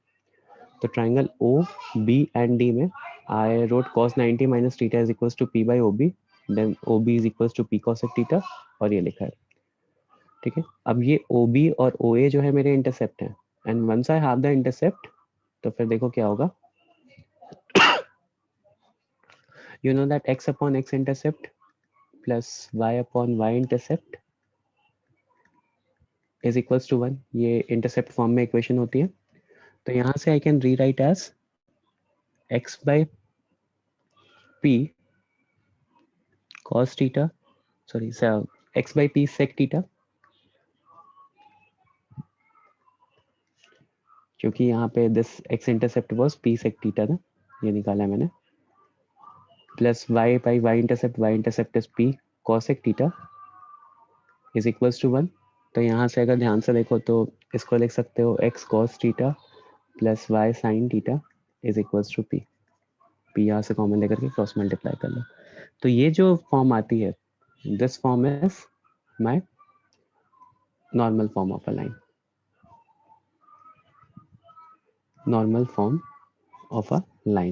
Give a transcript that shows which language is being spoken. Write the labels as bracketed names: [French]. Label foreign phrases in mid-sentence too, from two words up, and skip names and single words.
[English] तो triangle OB and D में I wrote cos 90 minus theta is equals to P by OB, then OB is equals to P cos theta, [Hindi] और ये लिखा है, ठीक है। अब ये OB और OA जो है मेरे इंटरसेप्ट है, [English] and once I have the intercept, [Hindi] तो फिर देखो क्या होगा, [English] you know that x upon x intercept plus y upon y intercept is equals to 1, [Hindi] ये [English] intercept form [Hindi] में इक्वेशन होती है। तो यहाँ से [English] I can rewrite as x by p cos theta, sorry x by p sec theta, [Hindi] क्योंकि यहाँ पे [English] this x intercept was p sec theta [Hindi] ना, ये निकाला है मैंने, [English] plus y by y intercept is p cosec theta is equals to 1. [Hindi] तो यहाँ से अगर ध्यान से देखो तो इसको लिख सकते हो [English] x cos theta plus y sin theta is equals to p. p [Hindi] यहाँ से कॉमन लेकर के [English] cross multiply [Hindi] कर लो, तो ये जो फॉर्म आती है, [English] this form is my normal form of a line, normal form of a line.